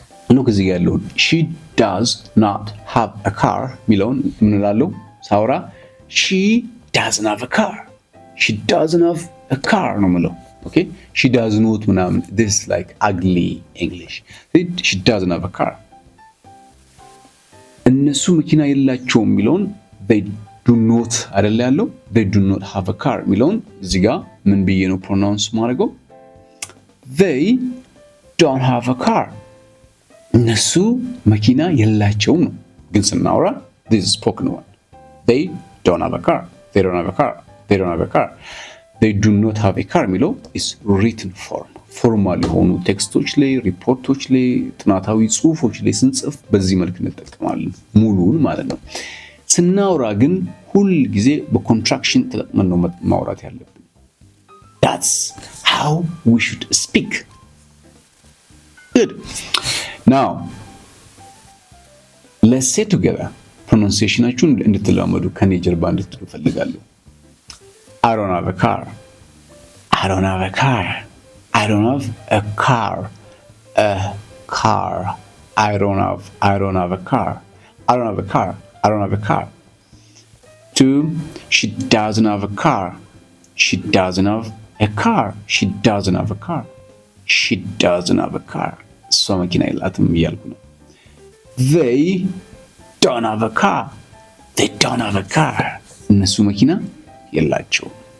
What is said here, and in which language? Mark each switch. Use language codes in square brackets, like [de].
[en] look [am] እዚህ ጋር ያለው [en] she does not have a car [am] ሚለውን ምን እላለሁ ሳውራ [en] she doesn't have a car፣ she doesn't have a car [am] ነው የምለው። [en] okay, she does not ምናምን this is like ugly English። she doesn't have a car። [am] እነሱ መኪና የላቸውም የሚለውን [en] they do not [am] አይደለ ያለው [en] they do not have a car [am] የሚለውን እዚህ ጋር ምን ብዬ ነው ፕሮናውንስ ማድረገው? [en] they don't have a car፣ [am] እነሱ መኪና የላቸውም ነው። ግን ስናወራ [en] this is spoken one። they don't have a car፣ they don't have a car፣ they don't have a car። they do not have a car [am] የሚለው [en] is written form። [am] ፎርማል የሆኑ ቴክስቶች ላይ ሪፖርቶች ላይ ጥናታዊ ጽሁፎች ላይ ስንጽፍ በዚህ መልክ እንጠቀማለን ሙሉውን ማለት ነው። ስናወራ ግን ሁል ጊዜ በኮንትራክሽን ተጠቅመን ነው ማውራት ያለብን። [en] that's how we should speak. good. now let's say together pronunciationaችሁን [am] እንድትለማመዱ ከኔ ጀርባ እንድትሉ ፈልጋለሁ። [en] I don't have a car፣ I don't have a car፣ I don't have a car, a car. I don't have a car, I don't have a car, I don't have a car. 2, she doesn't have a car, she doesn't have a car, she doesn't have a car, she doesn't have a car። [am] እሷ መኪና የላትም እያልኩ ነው። [en] they don't have a car፣ they don't have a car። [am] እነሱ መኪና የላቸውም።